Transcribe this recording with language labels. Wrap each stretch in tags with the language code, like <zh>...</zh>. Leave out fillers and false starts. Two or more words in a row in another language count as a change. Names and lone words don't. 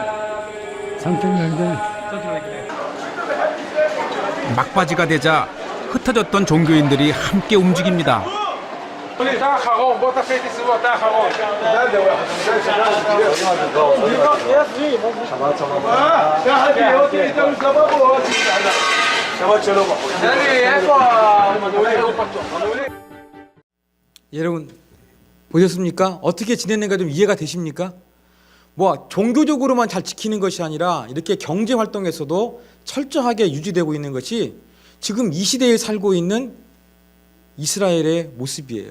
<en>something like that. Something like that.</en> <ko>막바지가 되자 흩어졌던 종교인들이 함께 움직입니다.</ko> <he>אתה האחרון, בוא תעשה איתי סיבוב, אתה האחרון.</he> <ko>여러분 보셨습니까? 어떻게 지내는가 좀 이해가 되십니까? 뭐 종교적으로만 잘 지키는 것이 아니라 이렇게 경제 활동에서도 철저하게 유지되고 있는 것이 지금 이 시대에 살고 있는 이스라엘의 모습이에요.</ko>